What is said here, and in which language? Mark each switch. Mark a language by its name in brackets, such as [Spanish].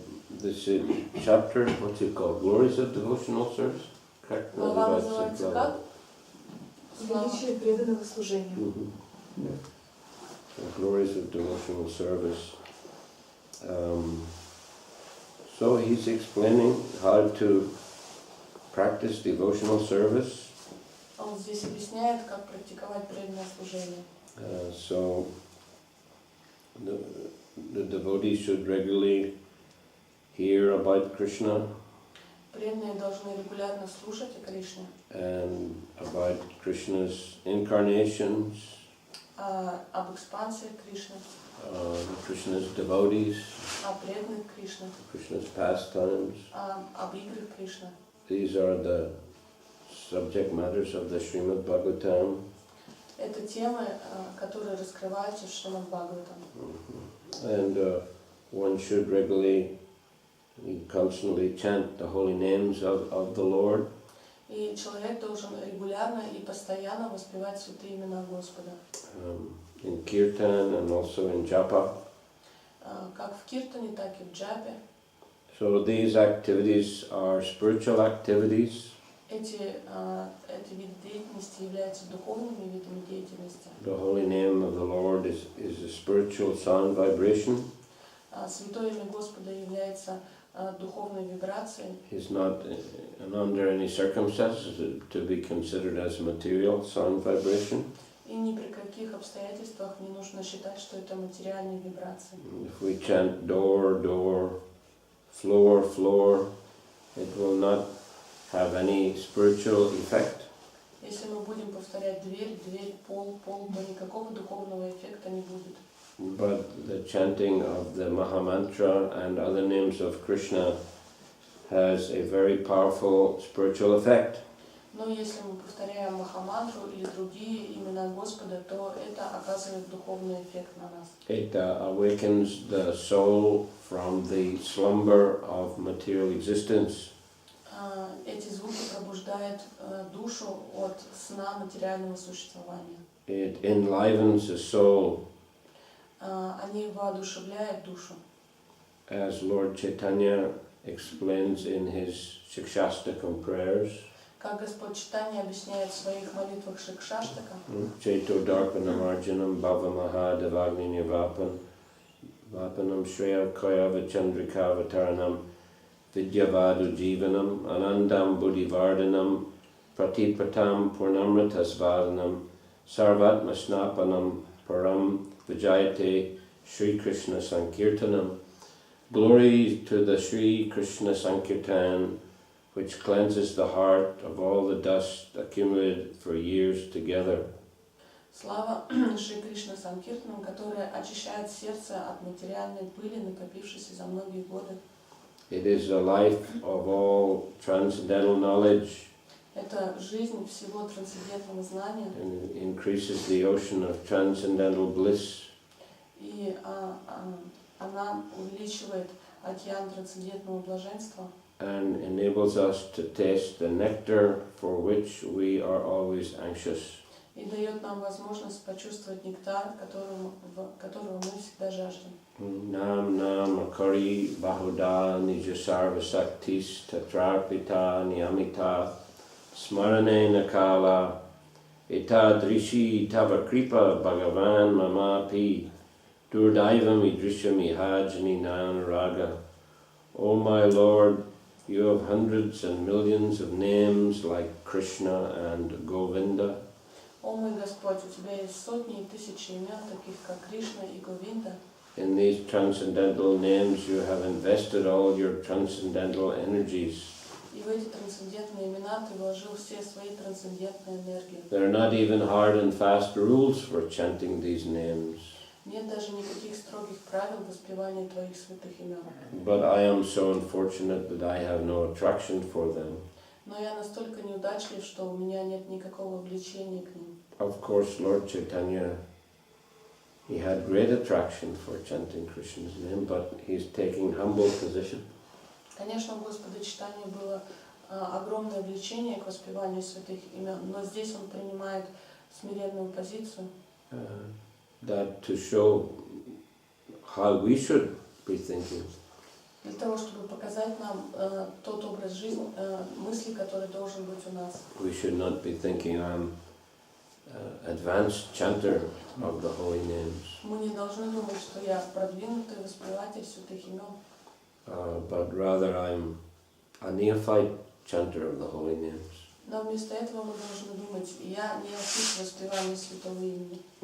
[English] This is chapter, what's it called? Glories of Devotional Service? Correct? [Russian] Глава называется как? Величие преданного служения. [English] So glories of Devotional Service. So he's explaining how to practice devotional service. [Russian] Он здесь объясняет, как практиковать преданное служение. [English] So the devotees should regularly hear about Krishna [Russian] Преданные должны регулярно слушать о Кришне, [English] and about Krishna's incarnations, [Russian] об экспансиях Кришны, [English] Krishna's devotees, [Russian] о преданных Кришны, [English] Krishna's pastimes. [Russian] об играх Кришны. [English] These are the subject matters of the Srimad Bhagavatam. [Russian] Это темы, которые раскрываются в Шримад Бхагаватам. [English] And one should regularly, constantly chant the holy names of the Lord. [Russian] И человек должен регулярно и постоянно воспевать святые имена Господа. [English] In Kirtan and also in Japa. [Russian] Как в Киртане, так и в Джапе. [English] So these activities are spiritual activities. [Russian] Эти виды деятельности являются духовными видами деятельности. [English] The holy name of the Lord is a spiritual sound vibration. [Russian] Святое имя Господа является духовной вибрацией. [English] Is not under any circumstances to be considered as material sound vibration. [Russian] И ни при каких обстоятельствах не нужно считать, что это материальные вибрации. [English] If we chant door, door, floor, floor, it will not have any spiritual effect. [Russian] Если мы будем повторять дверь, дверь, пол, пол, то никакого духовного эффекта не будет. [English] But the chanting of the Mahamantra and other names of Krishna has a very powerful spiritual effect. [Russian] Но если мы повторяем Махамантру или другие имена Господа, то это оказывает духовный эффект на нас. [English] It awakens the soul from the slumber of material existence. [Russian] Эти звуки пробуждают душу от сна материального существования. [English] It enlivens the soul. [Russian] Они воодушевляют душу. [English] As Lord Chaitanya explains in his Shikshastakam prayers, [Russian] Как Господь Чайтанья объясняет в своих молитвах Шикшаштака, [Sanskrit] Chaito Darpanam Arjanam Bhavamaha Devagni Nivapan Vapanam Shreya Kayava Chandrikavataranam Vidyavadu Jivanam Anandam Buddhivardhanam Pratipatam Purnamritasvadanam Sarvatma Snapanam Param Vijayate Sri Krishna Sankirtanam. [English] Glory to the Sri Krishna Sankirtan, which cleanses the heart of all the dust accumulated for years together. [Russian] Слава Шри Кришна Санкиртанам, которая очищает сердце от материальной пыли, накопившейся за многие годы. [English] It is the life of all transcendental knowledge. [Russian] Это жизнь всего трансцендентного знания. [English] And it increases the ocean of transcendental bliss. [Russian] И она увеличивает океан трансцендентного блаженства. [English] And enables us to taste the nectar for which we are always anxious. [Russian] И дает нам возможность почувствовать нектар, которого мы всегда жаждем. [Sanskrit] Nam nam akari bahuda nijasarva saktis tatrarpita niyamita smarane nakala etadrishi tava kripa bhagavan mamapi durdaivam idrisham ihajani nan raga. [English] O my Lord, you have hundreds and millions of names like Krishna and Govinda. [Russian] О мой Господь, у Тебя есть сотни и тысячи имен, таких как Кришна и Говинда. [English] In these transcendental names you have invested all your transcendental energies. [Russian] И в эти трансцендентные имена Ты вложил все свои трансцендентные энергии. [English] There are not even hard and fast rules for chanting these names. [Russian] Нет даже никаких строгих правил воспевания Твоих святых имен. [English] But I am so unfortunate that I have no attraction for them. [Russian] Но я настолько неудачлив, что у меня нет никакого влечения к ним. [English] Of course, Lord Chaitanya, he had great attraction for chanting Krishna's name, but he's taking humble position. [Russian] Конечно, у Господа Чайтаньи было огромное влечение к воспеванию святых имен, но здесь он принимает смиренную позицию. [English] That to show how we should be thinking. [Russian] Для того, чтобы показать нам тот образ жизни, мысли, который должен быть у нас. [English] We should not be thinking I'm advanced chanter of the holy names. [Russian] Мы не должны думать, что я продвинутый воспеватель святых имен. [English] But rather I'm a neophyte chanter of the holy names. [Russian] Но вместо этого мы должны думать, я неофит в воспевании святого имени.